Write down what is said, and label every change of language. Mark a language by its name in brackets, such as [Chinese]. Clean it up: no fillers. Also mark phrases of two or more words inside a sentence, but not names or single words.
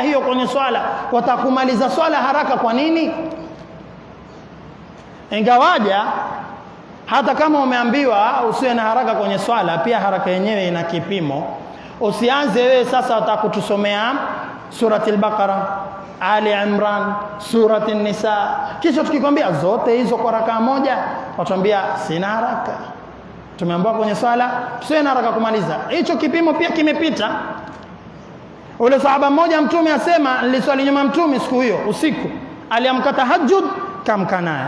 [Swahili] Hiyo kwenye swala watakumaliza swala haraka. Kwa nini? Ingawaja Hata kama umeambiwa usiwe na haraka kwenye swala, pia haraka yenyewe ina kipimo. Usianze wewe sasa utakutusomea surati al-Baqara, Ali Imran, surati an-Nisa, kisha tukikwambia zote hizo kwa rakaa moja, watuambia sina haraka. Tumeambiwa kwenye swala tusiwe na haraka kumaliza. Hicho kipimo pia kimepita. Ule sahaba mmoja Mtume asema, niliswali nyuma Mtume siku hiyo usiku, aliamka tahajjud, kamka naye.